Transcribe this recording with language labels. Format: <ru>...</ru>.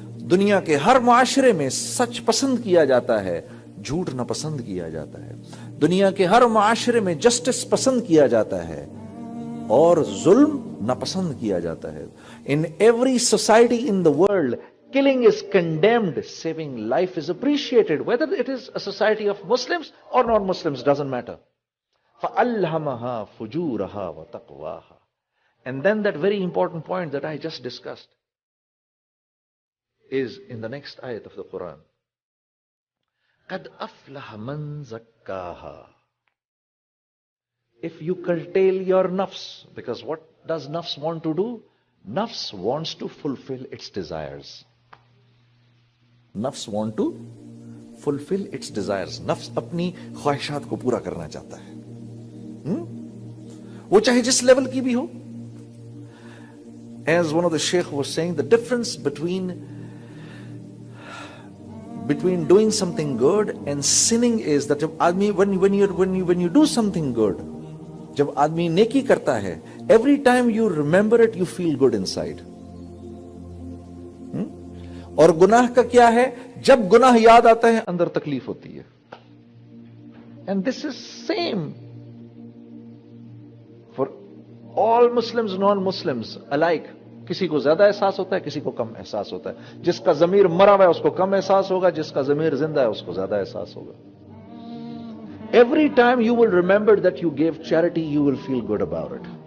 <ur>دنیا کے ہر معاشرے میں سچ پسند کیا جاتا ہے, جھوٹ ناپسند کیا جاتا ہے. دنیا کے ہر معاشرے میں جسٹس پسند کیا جاتا ہے اور ظلم ناپسند کیا جاتا ہے.</ur> <en>In every society in the world, killing is condemned, saving life is appreciated. Whether it is a society of Muslims or non-Muslims, doesn't matter.</en> <ar>فَأَلْهَمَهَا فُجُورَهَا وَتَقْوَاهَا.</ar> <en>And then that very important point that I just discussed is in the next ayat of the Quran.</en> <ar>قَدْ أَفْلَحَ مَنْ زَكَّاهَا.</ar> <en>If you curtail your nafs, because what does nafs want to do? Nafs wants to fulfill its desires. Nafs want to fulfill its desires.</en> <ur>Nafs اپنی خواہشات کو پورا کرنا چاہتا ہے, وہ چاہے جس لیول کی بھی ہو.</ur> <en>As one of the sheikh was saying, the difference between doing something good and sinning is that when you do something good,</en> <ur>جب آدمی نیکی کرتا ہے,</ur> <en>every time you remember it, you feel good inside.</en> <ur>اور گناہ کا کیا ہے, جب گناہ یاد آتا ہے اندر تکلیف ہوتی ہے.</ur> <en>And this is same for all Muslims, non-Muslims alike.</en> <ur>کسی کو زیادہ احساس ہوتا ہے, کسی کو کم احساس ہوتا ہے. جس کا ضمیر مرا ہوا ہے اس کو کم احساس ہوگا, جس کا ضمیر زندہ ہے اس کو زیادہ احساس ہوگا.</ur> <en>Every time you will remember that you gave charity, you will feel good about it.</en>